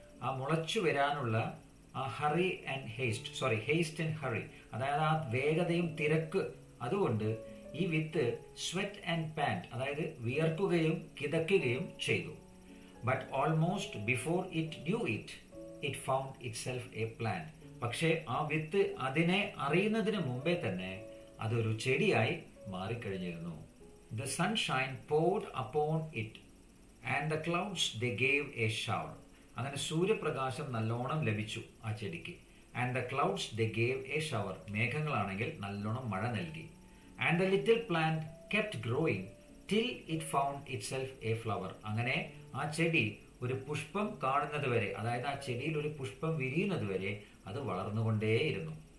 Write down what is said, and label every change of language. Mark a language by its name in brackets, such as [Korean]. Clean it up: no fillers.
[Malayalam] ആ മുളച്ചു വരാനുള്ള ആ [English] hurry and haste and hurry, [Malayalam] അതായത് ആ വേഗതയും തിരക്ക്, അതുകൊണ്ട് ഈ വിത്ത് [English] sweat and pant, [Malayalam] അതായത് വിയർക്കുകയും കിതക്കുകയും ചെയ്തു. [English] But almost before it knew it found itself a plant. [Malayalam] പക്ഷേ ആ വിത്ത് അതിനെ അറിയുന്നതിന് മുമ്പേ തന്നെ അതൊരു ചെടിയായി മാറിക്കഴിഞ്ഞിരുന്നു. [English] The sunshine poured upon it and the clouds they gave a shower. [Malayalam] അങ്ങനെ സൂര്യപ്രകാശം നല്ലോണം ലഭിച്ചു ആ ചെടിക്ക്. [English] And the clouds they gave a shower. [Malayalam] മേഘങ്ങളാണെങ്കിൽ നല്ലോണം മഴ നൽകി. [English] And the little plant kept growing till it found itself a flower. [Malayalam] അങ്ങനെ ആ ചെടി ഒരു പുഷ്പം കാണുന്നത് വരെ, അതായത് ആ ചെടിയിൽ ഒരു പുഷ്പം വിരിയുന്നത് വരെ അത് വളർന്നുകൊണ്ടേയിരുന്നു.